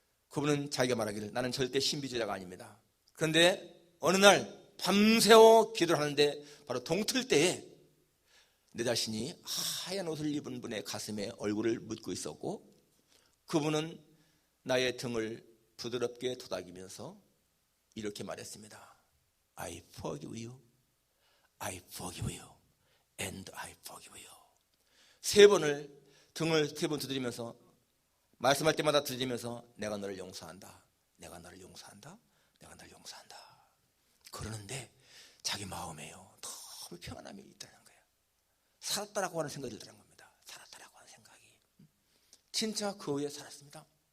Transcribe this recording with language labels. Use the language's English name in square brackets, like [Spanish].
[Korean] 그분은 자기가 말하기를 나는 절대 신비주의자가 아닙니다. 그런데 어느 날 밤새워 기도를 하는데 바로 동틀 때에 내 자신이 하얀 옷을 입은 분의 가슴에 얼굴을 묻고 있었고 그분은 나의 등을 부드럽게 토닥이면서 이렇게 말했습니다. [English] I forgive you, I forgive you, and I forgive you. [Korean] 세 번을 등을 세 번 두드리면서 말씀할 때마다 두드리면서 내가 너를 용서한다, 내가 너를 용서한다, 내가 너를 용서한다. 그러는데 자기 마음에요 너무 평안함이 있다는 거예요. 살았다라고 하는 생각이 들더라는 겁니다. 살았다라고 하는 생각이. 진짜 그 후에 살았습니다.